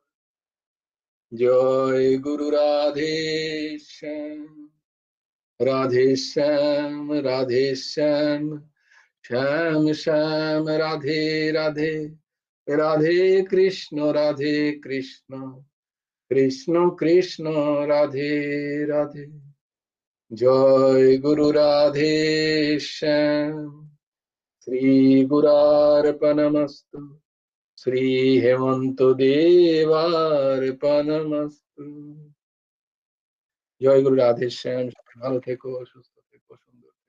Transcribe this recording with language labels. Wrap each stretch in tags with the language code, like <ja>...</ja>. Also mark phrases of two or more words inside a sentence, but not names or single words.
<hi>जय गुरु राधे श्याम, राधे श्याम, राधे श्याम, श्याम श्याम राधे राधे, राधे कृष्ण कृष्ण कृष्ण राधे राधे। जय गुरु राधे श्याम।</hi> <sa>श्री गुरार्पणमस्तु, श्री हेमंत देवार्पणमस्तु।</sa> <bn>জয় গুরু রাধে শ্যাম। সবাই ভালো থেকো, সুস্থ থেকো, সুন্দর</bn>